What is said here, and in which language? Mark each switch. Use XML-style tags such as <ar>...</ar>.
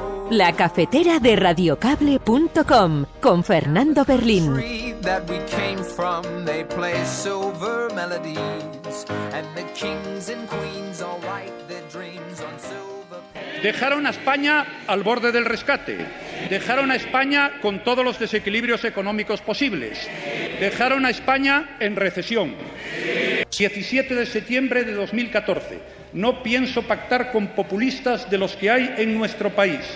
<es>La cafetera de radiocable.com con Fernando Berlín.</es> <en>That we came from, they play silver melodies, and the kings and queens all write their dreams on silver.</en> <es>Dejaron a España al borde del rescate, dejaron a España con todos los desequilibrios económicos posibles, dejaron a España en recesión. 17 de septiembre de 2014. No pienso pactar con populistas de los que hay en nuestro país.</es>